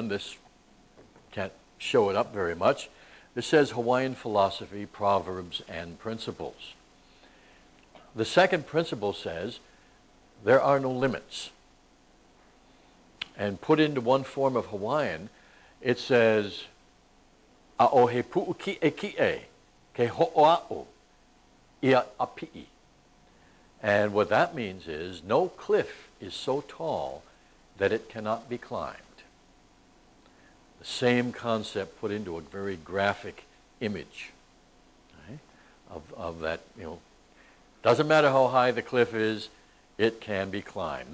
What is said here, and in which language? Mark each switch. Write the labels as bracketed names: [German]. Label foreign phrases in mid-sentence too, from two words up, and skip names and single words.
[English] This can't show it up very much. This says Hawaiian philosophy, proverbs, and principles. The second principle says there are no limits. And put into one form of Hawaiian, it says [Hawaiian] Aohe pu'uki e ki'e ke ho'oa'u ia api'i. [English] And what that means is no cliff is so tall that it cannot be climbed. The same concept put into a very graphic image, right, of that, doesn't matter how high the cliff is, it can be climbed.